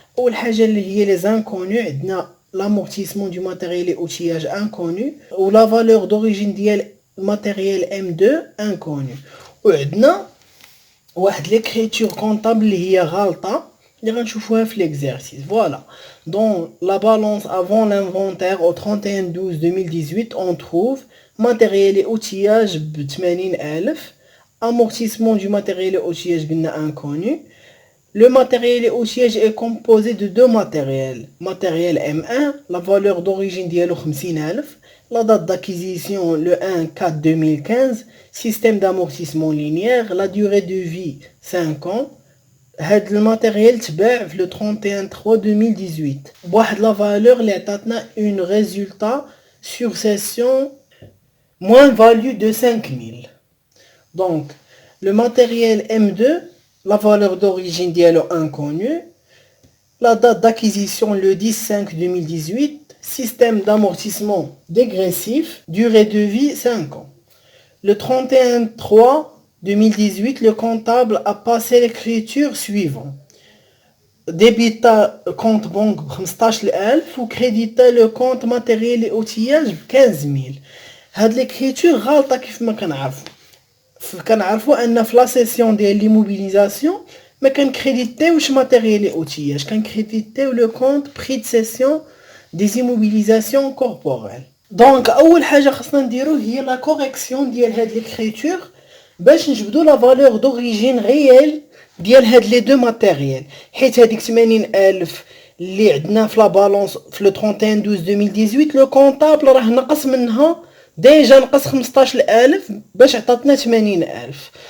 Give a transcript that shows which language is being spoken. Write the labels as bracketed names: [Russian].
[Arabic] اول حاجه اللي هي لي زانكونو، عندنا لامورتيسمون دو ماتيريال اوتياج انكونو ولا فالور دوريجين ديال الماتيريال M2 انكونو، وعندنا واحد ليكريتور كونطابل اللي هي غلطه اللي غنشوفوها في l'exercice. [French] Voilà. Dans la balance avant l'inventaire au 31/12/2018, on trouve matériel et outillage ب 80,000, amortissement du matériel et outillage قلنا inconnu. Le matériel et outillage est composé de deux matériels. Matériel M1, la valeur d'origine ديالو 50,000, la date d'acquisition le 1/4/2015, système d'amortissement linéaire, la durée de vie 5 ans. [Arabic] هاد الماتيريال تباع في لو 31/3/2018 بواحد لا فالور اللي عطاتنا اون ريزولتا سور سيسيون موان فاليو دو 5000. دونك لو ماتيريال M2 لا فالور دوريجين ديالو انكونو، لا دات [French] d'acquisition le 10/5/2018, système d'amortissement dégressif, durée de vie 5 ans. [Arabic] Le 31/3/2018, le comptable a passé l'écriture suivante. Débita compte banque 15,000 ou crédita le compte matériel et outillage 15,000. هاد l'écriture غلطة كيف ما كنعرفوا ان في لا سيسيون ديال ليموبيليزاسيون ما كنكريديتيوش ماتيريال اي اوتياج، كنكريديتيو لو كونت بري دو سيسيون دي زيموبيليزاسيون كوربوريل. دونك اول حاجه خصنا نديرو هي لا كوريكسيون ديال هاد ليكريتور باش نجبدو لا فالور دوريجين ريال ديال هاد لي دو ماتيريال، حيت هذيك 80,000 اللي عندنا في لا بالونس في لو 31/12/2018 لو كونطابل راه نقص منها ديجا، نقص 15,000 باش عطاتنا 80,000.